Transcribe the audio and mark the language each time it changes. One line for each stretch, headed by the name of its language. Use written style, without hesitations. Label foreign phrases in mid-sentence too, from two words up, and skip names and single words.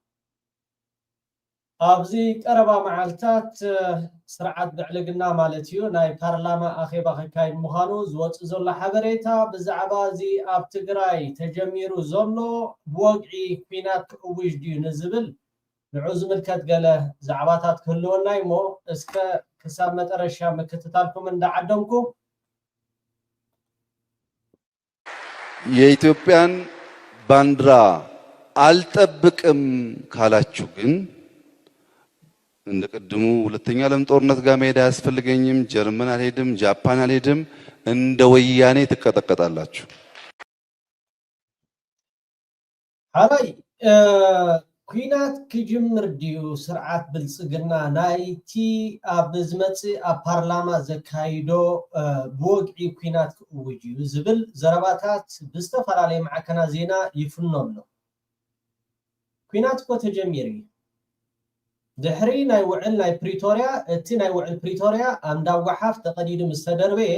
Tigrinya: ኣብዚ ቀረባ መዓልታት ስርዓት ብዕልግና ማለት እዩ ናይ ፓርላማ አኼባ ከካይድ ምዃኑ ዝወጽ ዘሎ ሓበሬታ ብዛዕባ እዚ ኣብ ትግራይ ተጀሚሩ ዘሎ ብወግዒ ኩናት ክውጅ ድዩ ንዝብል ንዑ ዝምልከት ገለ ዛዕባታት ክህልወና እሞ እስከ ክሳብ መጨረሻ ምክትታልኩም እንዳዓደምኩ
Amharic: የኢትዮጵያን ባንዲራ አልጠብቅም ካላችሁ ግን እንደቀድሙ ሁለተኛ ዓለም ጦርነት ጋር መሄድ አያስፈልገኝም ጀርመን አልሄድም ጃፓን አልሄድም እንደ ወያኔ ተቀጠቀጣላችሁ
Tigrinya: ሃይ ኩናት ክጅምር ዲዩ ስርዓት ብልጽግና ናይቲ ኣብ ዝመጽ ኣብ ፓርላማ ዘካይዶ ብወግዒ ኩናት ክውጅ ዝብል ዘረባታት ብዝተፈላለየ ማዕከና ዜና ይፍኖሎ ኩናት ኮ ተጀሚሩ ድሕሪ ናይ ውዕል ናይ ፕሪቶሪያ እቲ ናይ ውዕል ፕሪቶሪያ ኣንዳዋሓፍ ተቀዲዱ ምስተደርበ